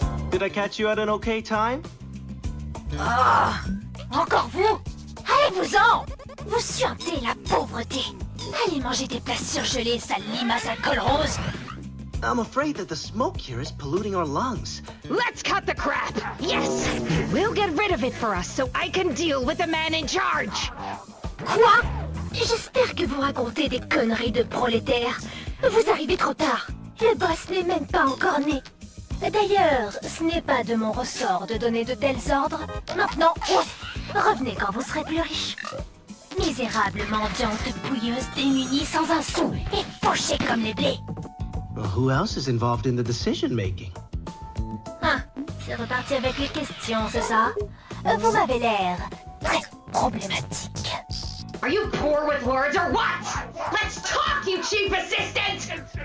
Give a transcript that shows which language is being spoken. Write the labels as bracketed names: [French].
[English] Did I catch you at an okay time? [French] Ah, encore vous? Allez-vous-en! Vous suintez la pauvreté! Allez manger des plats surgelés, sale limace à col rose! [English] I'm afraid that the smoke here is polluting our lungs. Let's cut the crap! Yes! We'll get rid of it for us so I can deal with the man in charge! [French] Quoi? J'espère que vous racontez des conneries de prolétaires. Vous arrivez trop tard. Le boss n'est même pas encore né. D'ailleurs, ce n'est pas de mon ressort de donner de tels ordres. Maintenant, revenez quand vous serez plus riche. Misérable mendiante bouilleuse démunie sans un sou et pochée comme les blés. [English] Well, who else is involved in the decision making? [French] Ah, c'est reparti avec les questions, c'est ça? Vous m'avez l'air très problématique. [English] Are you poor with words or what? Let's talk, you chief assistant!